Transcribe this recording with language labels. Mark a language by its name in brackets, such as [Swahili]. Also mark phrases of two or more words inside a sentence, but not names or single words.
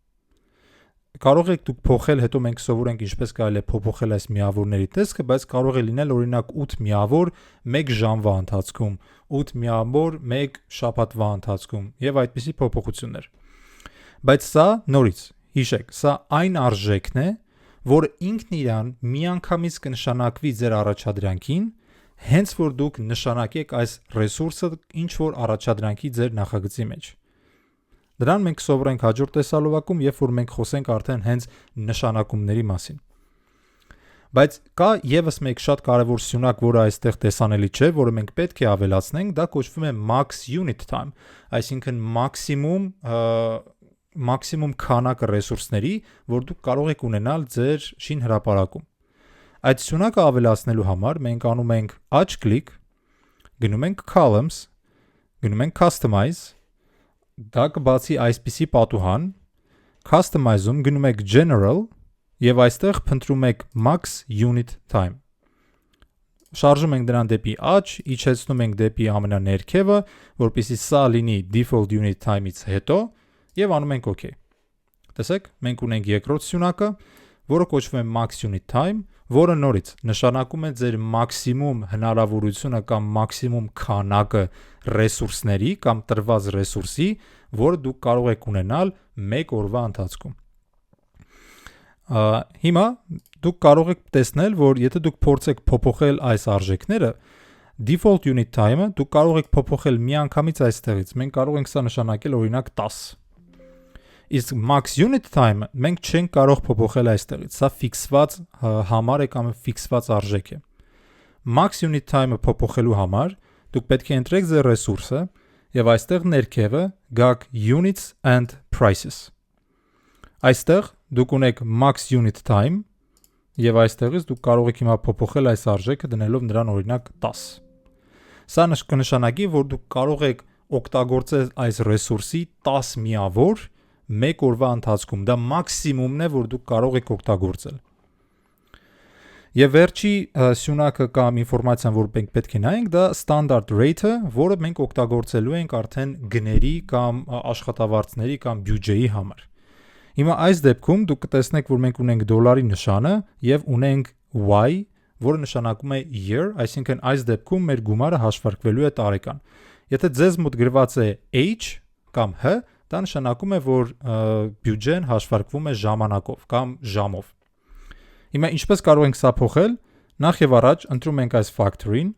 [Armenian] Կարող եք դուք փոխել, հետո մենք սովորենք ինչպես կարելի է փոփոխել այս միավորների տեսքը, բայց կարող է լինել օրինակ 8 միավոր 1 ժամվա ընթացքում, 8 միավոր 1 շաբաթվա ընթացքում եւ այդպիսի փոփոխություններ։ Բայց սա նորից, հիշեք, սա այն արժեքն է, որը ինքն իրան միանգամից կնշանակվի ձեր առաջադրանքին, հենց որ դուք նշանակեք այս ռեսուրսը ինչ որ առաջադրանքի ձեր նախագծի մեջ։ Դրան մենք սովորենք հաջորդ տեսալովակում, երբ որ մենք խոսենք արդեն հենց նշանակումների մասին։ Բայց կա եւս մեկ շատ կարևոր սյունակ, որը այստեղ տեսանելի չէ, որը մենք պետք է ավելացնենք, դա կոչվում է [English] max unit time, [Armenian] այսինքն մաքսիմում քանակը ռեսուրսների, որ դուք կարող եք ունենալ ձեր շին հրապարակում։ Այդ սյունակը ավելացնելու համար մենք անում ենք աջ կլիկ, գնում ենք columns, գնում ենք customize, դա կբացի այսպիսի պատուհան, customize-ում գնում եք general եւ այստեղ փնտրում եք [English] max unit [Armenian] time։ Շարժում ենք դրան դեպի աջ, իջեցնում ենք դեպի ամենաներքևը, որպեսզի սա լինի [English] default unit time-ից [Armenian] հետո եւ անում ենք OK։ Տեսեք, մենք ունենք երկրորդ սյունակը, որը կոչվում է [English] max unit time, [Armenian] որը նորից նշանակում է ձեր մաքսիմում հնարավորությունը կամ մաքսիմում քանակը ռեսուրսների կամ տրված ռեսուրսի, որը դուք կարող եք ունենալ 1 օրվա ընթացքում։ Հիմա դուք կարող եք տեսնել, որ եթե դուք փորձեք փոփոխել այս արժեքները, [English] default unit time-ը [Armenian] դուք կարող եք փոփոխել միանգամից այստեղից։ Մենք կարող ենք սա նշանակել օրինակ 10։ Իսկ [English] max unit time [Armenian] մենք չենք կարող փոփոխել այստեղից։ Սա ֆիքսված համար է կամ ֆիքսված արժեք է։ [English] Max unit time-ը [Armenian] փոփոխելու համար դուք պետք է ընտրեք ձեր ռեսուրսը եւ այստեղ ներքևը գաք [English] units and prices։ [Armenian] Այստեղ դուք ունեք [English] max unit time [Armenian] եւ այստեղից դուք կարող եք հիմա փոփոխել այս արժեքը դնելով նրան օրինակ 10։ Սա կնշանակի, որ դուք կարող եք օգտագործել այս ռեսուրսի 10 միավոր 1 օրվա ընթացքում, դա մաքսիմումն է, որ դուք կարող եք օգտագործել։ Եվ վերջի սյունակը կամ ինֆորմացիան, որ մենք պետք է նայենք, դա [English] standard rate-ը, [Armenian] որը մենք օգտագործելու ենք արդեն գների կամ աշխատավարձների կամ բյուջեի համար։ Հիմա այս դեպքում դուք կտեսնեք, որ մենք ունենք դոլարի նշանը եւ ունենք Y, որը նշանակում է year, այսինքն այս դեպքում մեր գումարը հաշվարկվելու է տարեկան։ Եթե ձեզ մոտ գրված է H կամ H, դա նշանակում է, որ բյուջեն հաշվարկվում է ժամանակով կամ ժամով։ Հիմա ինչպես կարող ենք սա փոխել, նախ եւ առաջ ընտրում ենք այս factor-ին